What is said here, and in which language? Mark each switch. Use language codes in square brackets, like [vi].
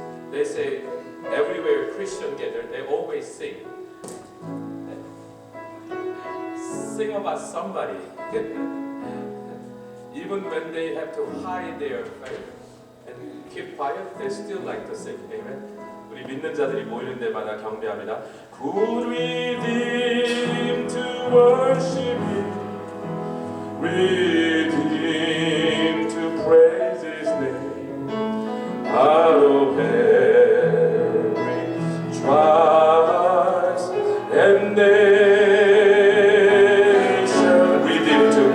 [en] They say everywhere Christian gather, they always sing. Sing about somebody. Even when they have to hide their faith and keep quiet, they still like to sing. Amen. [ko] 우리 믿는 자들이 모이는 데마다 경배합니다. [en] Good rhythm to worship Him, rhythm to praise His name, out of every trials and nation, rhythm